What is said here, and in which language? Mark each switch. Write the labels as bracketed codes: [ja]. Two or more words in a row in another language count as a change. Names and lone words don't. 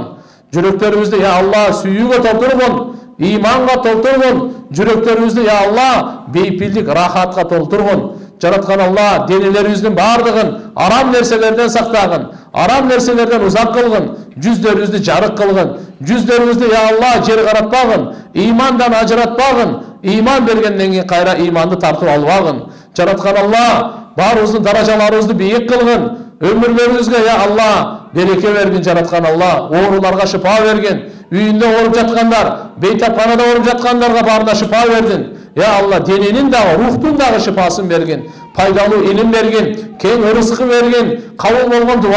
[ky] Жүрөктөрүбүздү я Алла сүйүүгө толтургун, иманга толтургун, жүрөктөрүбүздү я Алла бейпилдик рахатка толтургун. Жараткан Алла денелерибиздин бардыгын арам нерселерден сактагын, арам нерселерден узак кылгын, жүздөрүбүздү жарык кылгын, жүздөрүбүздү я Алла жер каратпагын, имандан ажыратпагын, иман бергенден кийин кайра иманды тартып албагын. Жараткан Алла баарыбыздын даражаларыбызды бийик кылгын, өмүрлөрүбүзгө я Алла береке бергин. Жараткан Алла ооруларга шифа берген, үйүндө ооруп жаткандар, бейтапканада ооруп жаткандарга баарына шифа бердин. Я Алла дененин дагы, рухтун дагы шифасын берген, пайдалуу илим берген, кең ырыскы берген, кабыл болгон дуа